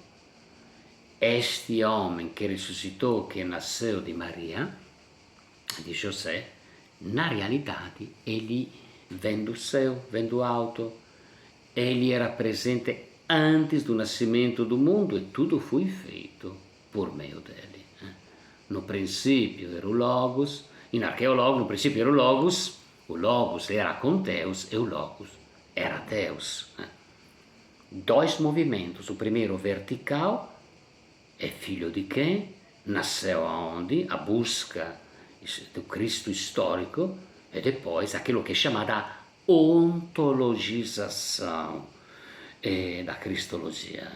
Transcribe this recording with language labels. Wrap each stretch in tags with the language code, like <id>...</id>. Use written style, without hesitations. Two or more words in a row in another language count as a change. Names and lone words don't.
<pt>Este homem que ressuscitou, que nasceu de Maria, de José, na realidade ele vem do céu, vem do alto. Ele era presente antes do nascimento do mundo e tudo foi feito por meio dele. No princípio era o Logos, in archeologo, no princípio era o Logos era com Deus e o Logos era Deus. 2 movimentos, o primeiro vertical, é filho de quem? Nasceu aonde? A busca do Cristo histórico, e depois aquilo que é chamada ontologização da cristologia.</pt>